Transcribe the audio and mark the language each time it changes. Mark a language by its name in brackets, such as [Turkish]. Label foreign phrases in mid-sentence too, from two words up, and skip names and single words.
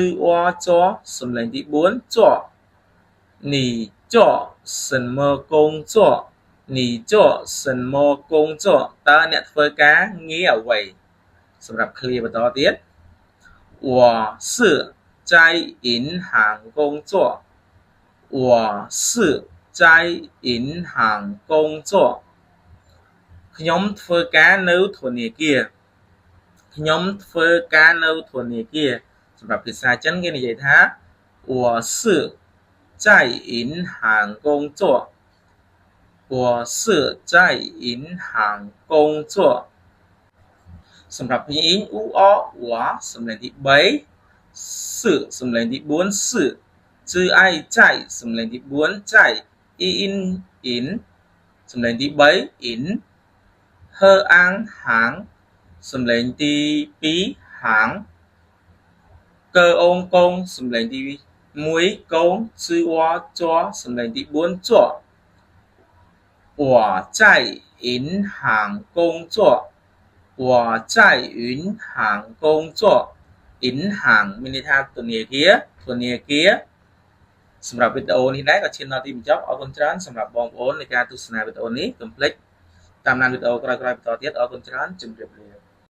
[Khmer] វ៉ាជ័សំឡេងទី4ជ័ [Chinese] 你做什么工作你做什么工作 [Khmer] តើអ្នកធ្វើការងារអ្វីសម្រាប់ clear បន្ត [Chinese] ទៀត我是在银行工作我是在银行工作 [Khmer] ខ្ញុំធ្វើការនៅធនា គារខ្ញុំធ្វើការនៅធនាគារសម្រាប់ភាសាចិនគេនិយាយ ថា [Chinese] 我是在银行工作我是在银行工作 [Khmer] សម្រាប់ភាសាអ៊ីងអ៊ូអវ៉ាសំឡេងទី3សឺសំឡេងទី4សឺជឺអៃចៃសំឡេងទី4ចៃអ៊ីអ៊ីនសំឡេងទី3អ៊ីនហើអាំងហាងសំឡេងទី 2ហាងកើអងកងសំឡេងទី1កងជឺវ៉ាជ័សំឡេងទី4ជ័ [Chinese] 我在银行工作我在银行工作 [Khmer] 银行មានន័យថាធនាគារសម្រាប់វីដេអូនេះដែរក៏ឈានដល់ទីបញ្ចប់អរគុណច្រើនសម្រាប់បងប្អូននៃការទស្សនាវីដេអូនេះកុំភ្លេចតាមដានវីដេអូក្រោយៗបន្តទៀតអរគុណច្រើនជម្រាបលា